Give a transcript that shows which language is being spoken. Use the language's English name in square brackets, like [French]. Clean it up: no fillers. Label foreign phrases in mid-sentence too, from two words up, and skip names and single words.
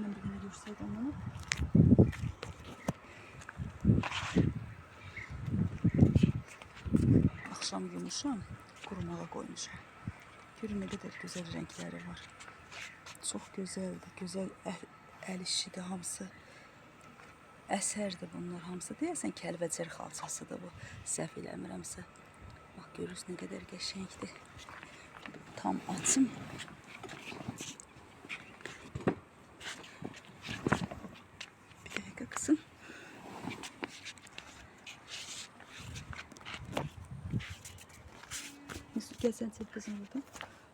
[Turkish] Ben bir tane görseydim onu. Akşam yumuşam, kurumağa koymuşam. Görün ne kadar güzel renkleri var. Çok güzeldi. Güzel el işidir hamısı. [Azerbaijani] Əsərdir bunlar hamısı. Deyəsən Kəlbəcər xalçasıdır bu. Səhv eləmirəmsə. Bax görürsünüz nə qədər qəşəngdir. Tam açım. Bir dəqiqə qızım. [Turkish] Mesut gel sen çek kızım buradan.